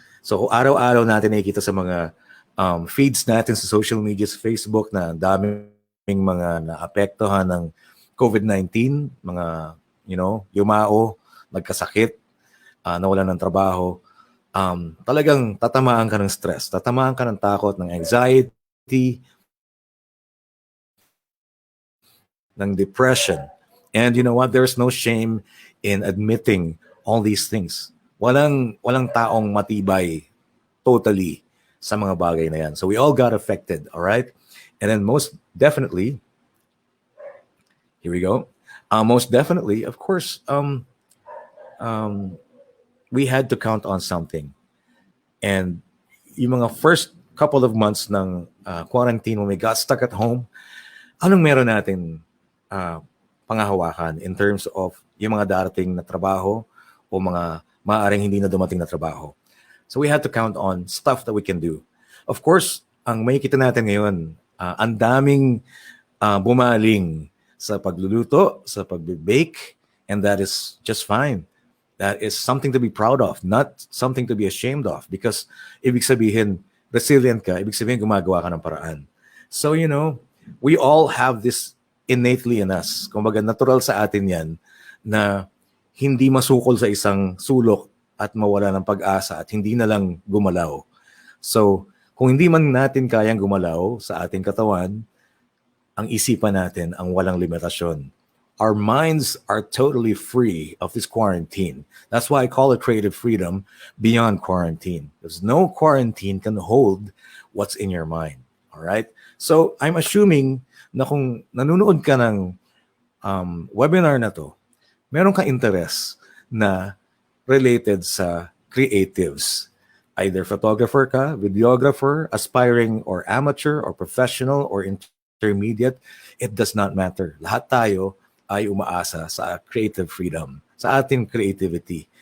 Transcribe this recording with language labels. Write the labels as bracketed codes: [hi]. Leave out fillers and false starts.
[tl] So kung araw-araw natin nakikita sa mga feeds natin sa social media, sa Facebook, na daming mga naapektuhan ng COVID-19, mga, [en] you know, [tl] yumao, nagkasakit, nawalan ng trabaho, talagang tatamaan ka ng stress, tatamaan ka ng takot, ng anxiety, ng depression. [en] And you know what? There's no shame in admitting all these things. [tl] Walang taong matibay [en] totally. [tl] sa mga bagay na yan. [en] So we all got affected, all right? And then most definitely, here we go. Most definitely, of course, um, we had to count on something. [tl] And yung mga [en] first couple of months [tl] ng quarantine [en] when we got stuck at home, [tl] anong meron natin pangahawakan [en] in terms of [tl] yung mga darating na trabaho o mga maaaring hindi na dumating na trabaho. [en] So we had to count on stuff that we can do. [tl] Of course, ang makikita natin ngayon, ang daming bumaling sa pagluluto, sa pag-bake, [en] and that is just fine. That is something to be proud of, not something to be ashamed of, because [tl] ibig sabihin, resilient ka, ibig sabihin gumagawa ka ng paraan. [en] So, you know, we all have this innately in us. [tl] Kumbaga, natural sa atin yan na hindi masukol sa isang sulok at mawala ng pag-asa at hindi na lang gumalaw. So, kung hindi man natin kayang gumalaw sa ating katawan, ang isipan natin ang walang limitasyon. [en] Our minds are totally free of this quarantine. That's why I call it creative freedom beyond quarantine. Because no quarantine can hold what's in your mind. All right? So I'm assuming [tl] na kung nanonood ka ng webinar na to, meron kang interest na related sa creatives. [en] Either photographer ka, videographer, aspiring or amateur or professional or intermediate, it does not matter. [tl] Lahat tayo ay umaasa sa creative freedom, sa ating creativity.